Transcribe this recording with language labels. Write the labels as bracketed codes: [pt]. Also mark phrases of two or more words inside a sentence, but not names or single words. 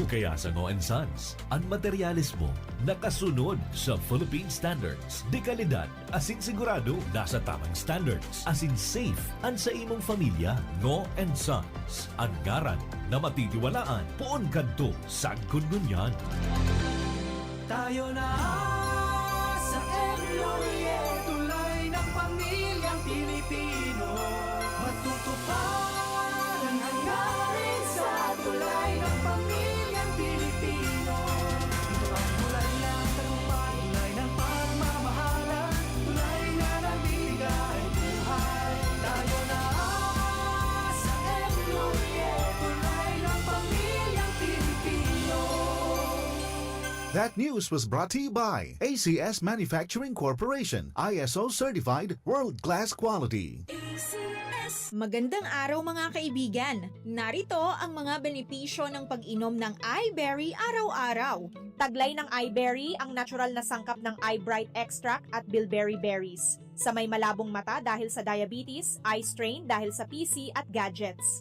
[bik] Kaya sa Ngo & Sons, ang materyales mo nakasunod sa [en] Philippine Standards. [bik] Di kalidad, asin sigurado, nasa tamang standards. Asin safe, ang sa imong pamilya. Ngo & Sons, ang garan na matitiwalaan. Poon kadto, sagkod nun yan. [tl] Tayo na sa Emloye, tulay ng pamilyang Pilipino. Matutupad ang hangarin sa tulay ng pamilyang Pilipino. Ito ang tulay ng tagumpay, tulay ng pagmamahalan, tulay na nagbibigay buhay. Tayo na sa Emloye, tulay ng pamilyang Pilipino. [en] That news was brought to you by ACS Manufacturing Corporation, ISO certified, world-class quality. ACS [tl] Magandang araw mga kaibigan! Narito ang mga benepisyo ng pag-inom ng iBerry araw-araw. Taglay ng iBerry ang natural na sangkap ng iBright extract at bilberry berries. Sa may malabong mata dahil sa diabetes, [en] eye strain [tl] dahil sa PC at gadgets.